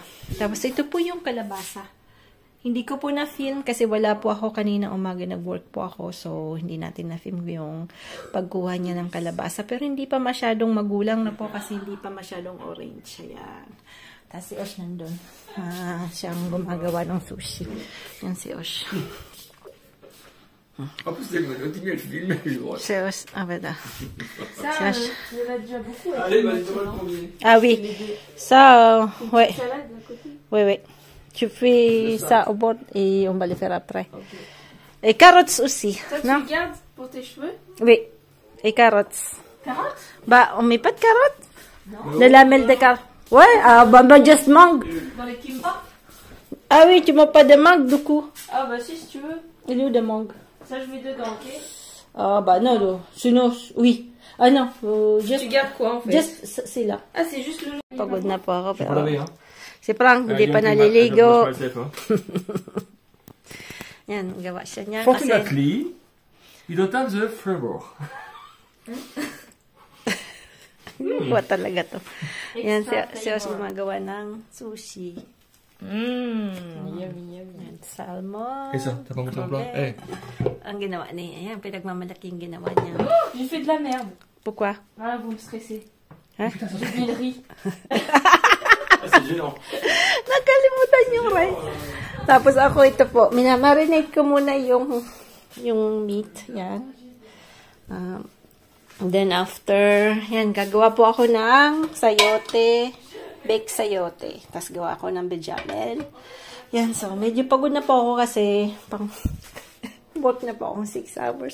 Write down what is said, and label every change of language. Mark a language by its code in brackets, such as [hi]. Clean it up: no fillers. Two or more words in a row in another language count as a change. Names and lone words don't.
[tl] Tapos ito po yung kalabasa. Hindi ko po na-film kasi wala po ako kanina umaga, nag-work po ako. So, hindi natin na-film yung pagkuha niya ng kalabasa. Pero hindi pa masyadong magulang na po kasi hindi pa masyadong orange. Ayan. Tapos si Osh nandun. Siyang gumagawa ng sushi. Yan si Osh. [fr] En plus, elle continue à te filmer, je vois. [tl] Si Osh. Beda. [fr] Ça, [tl] Si Osh. [fr] il y en a déjà beaucoup. Allez, vas-y, tu vas le combiner. Oui. So, ouais. Salade d'un côté. Oui. Tu fais ça au bord et on va le faire après. Okay. Et carottes aussi, Ça, tu non? le gardes pour tes cheveux? Oui. Et carottes. Carottes? Bah, on met pas de carottes? Non. De la lamelle de carottes. Ouais, bah, just mangue. Dans les kimbap? Ah oui, tu mets pas de mangue du coup. Ah bah si tu veux. Il est où de mangue? Ça, je mets dedans, ok? Ah bah non, non. Sinon, oui. Ah non, just... Tu gardes quoi, en fait? Just, c'est là. Ah, c'est juste le... [tl] Pagod na po ako. [fr] Tu peux laver, hein. [tl] Si Frank, hindi pa naliligo. Yan, gawa siya niya. [en] Fortunately, you don't have the flavor. [tl] Kuha talaga to. Yan, si Os gumagawa ng sushi. [en] Yummy, yummy. [tl] Yan, salmon. [fr] Et ça, t'as pas montré un plat? Eh. [tl] Ang ginawa niya. Ayan, pinagmamalaki yung ginawa niya. [fr] J'ai fait de la merde. Pourquoi? Ah, vous me stressez. Hein? J'ai fait le riz. C'est gênant. [tl] Nakalimutan yung rice. Tapos ako ito po, minamarinate ko muna yung meat. Yan. Then after, yan, gagawa po ako ng sayote, baked sayote. Tapos gawa ako ng bechamel. Yan, so medyo pagod na po ako kasi work na po akong 6 hours.